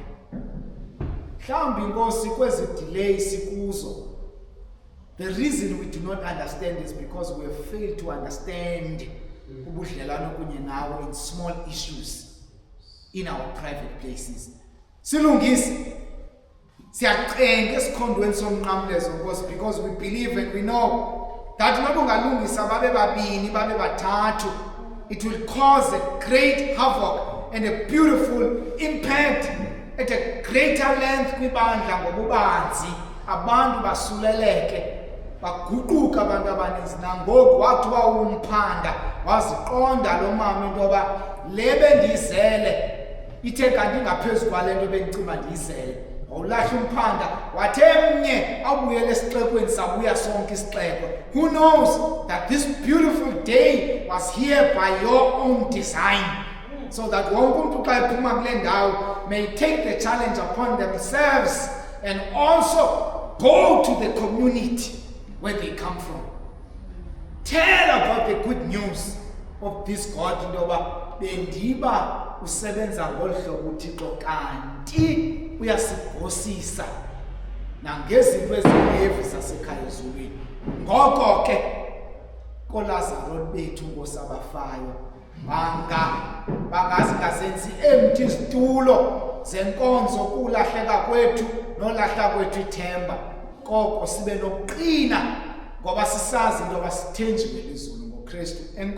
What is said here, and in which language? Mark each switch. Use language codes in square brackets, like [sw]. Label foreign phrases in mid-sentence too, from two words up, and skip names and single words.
[xh] Mhlawumbi inkosi kwezi delay sikuzo, [en] the reason we do not understand is because we have failed to understand [xh] ubudlelwane kunye nawe [en] in small issues in our private places. [xh] Silungisi siyacenga esikhondweni somnqamlezo nkosi, [en] because we believe and we know that [xh] noba ungalungisa babe babini babe bathathu, [en] it will cause a great havoc and a beautiful impact at a greater length [xh] kwibandla ngobubanzi, abantu basuleleke, baguquka abantu abaninzi. Nangoku wathi wawumphanda waziqonda lo mama into yoba le bendiyizele ithe kanti ingaphezu kwale nto bendicima ndiyizele. Wawulahla umphanda wathi emnye abuyele esixekweni sabuya sonke isixeko. [en] Who knows that this beautiful day was here by your own design, so that [xh] wonke umntu xa ephuma kule ndawo [en] may take the challenge upon themselves and also go to the community where they come from. Tell about the good news of this God, [xh] into yoba bendiba usebenza ngolu hlobo uThixo kanti uyasigosisa nangezinto eziheavy zasekhaya ezulwini. Ngoko ke koLazaro bethu Nkosi abafayo bangazenzi empty izitulo zenkonzo kulahleka kwethu nolahla kwethu ithemba, koko sibe nokuqina ngoba sisazi into yoba sithenjiwe lizulu ngoKristu.